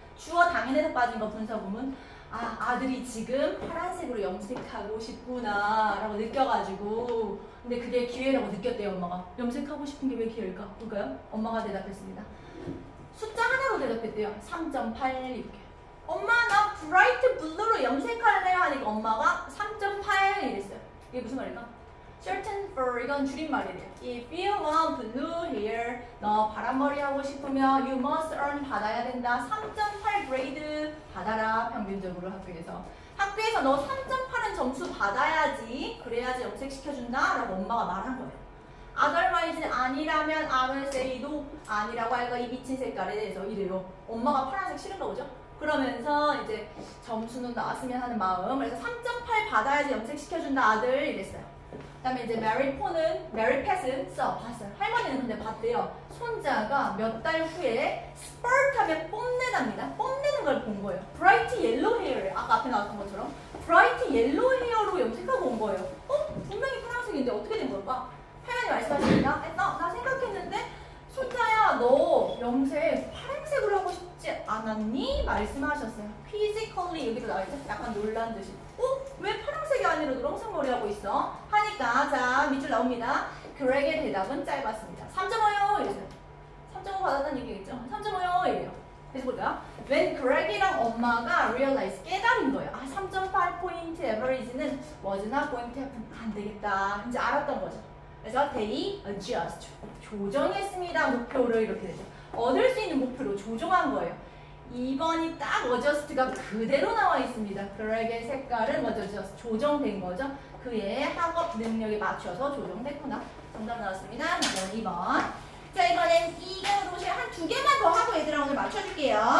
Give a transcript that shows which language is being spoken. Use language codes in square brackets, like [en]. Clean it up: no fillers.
[ko] 주어 당연에서 빠진 거 분사구문. 아, 아들이 지금 파란색으로 염색하고 싶구나 라고 느껴가지고 근데 그게 기회라고 느꼈대요. 엄마가. 염색하고 싶은 게 왜 기회일까? 볼까요? 엄마가 대답했습니다. 숫자 하나로 대답했대요. 3.8 이렇게. 엄마 나 브라이트 블루로 염색할래요 하니까 엄마가 3.8 이랬어요. 이게 무슨 말일까? certain for 이건 줄임말이래요. [en] If you want blue hair [ko] 너 파란머리 하고 싶으면 [en] you must earn [ko] 받아야 된다. 3.8 grade 받아라. 평균적으로 학교에서 너 3.8은 점수 받아야지 그래야지 염색시켜준다 라고 엄마가 말한 거예요. [en] otherwise [ko] 아니라면 [en] I will say no. [ko] 아니라고 할까 이 미친 색깔에 대해서 이래요. 엄마가 파란색 싫은가 보죠? 그러면서 이제 점수는 나왔으면 하는 마음. 그래서 3.8 받아야지 염색시켜준다 아들 이랬어요. 그 다음에 이제 메리 팻은 봤어요. 할머니는 근데 봤대요. 손자가 몇 달 후에 스퍼트 하면 뽐내답니다. 뽐내는 걸 본 거예요. 브라이트 옐로우 헤어를 아까 앞에 나왔던 것처럼 브라이트 옐로우 헤어로 염색하고 온 거예요. 분명히 파란색인데 어떻게 된 걸까? 할머니 말씀하시니까 나 생각했는데 손자야 너 영색 파란색으로 하고 싶지 않았니? 말씀하셨어요. physically 여기도 나와있죠? 약간 놀란 듯이. 왜 파란색이 아니라 노란색 머리 하고 있어? 하니까 자 밑줄 나옵니다. 그렉의 대답은 짧았습니다. 3.5요 이랬어요. 3.5 받았다는 얘기겠죠? 3.5요 이래요. 그래서 볼까요? When Greg이랑 엄마가 realize 깨달은 거예요. [en] 3.8포인트 average는 was not going to happen. [ko] 안 되겠다. 이제 알았던 거죠. [en] 그래서 they adjust. [ko] 조정했습니다. 목표를 이렇게 되죠. 얻을 수 있는 목표로 조정한 거예요. 2번이 딱 adjust가 그대로 나와 있습니다. Greg의 색깔은 adjust. 조정된 거죠. 그의 학업 능력에 맞춰서 조정됐구나. 정답 나왔습니다. 2번. 자, 이번엔 이거로 한 2개만 더 하고 얘들아 오늘 맞춰줄게요.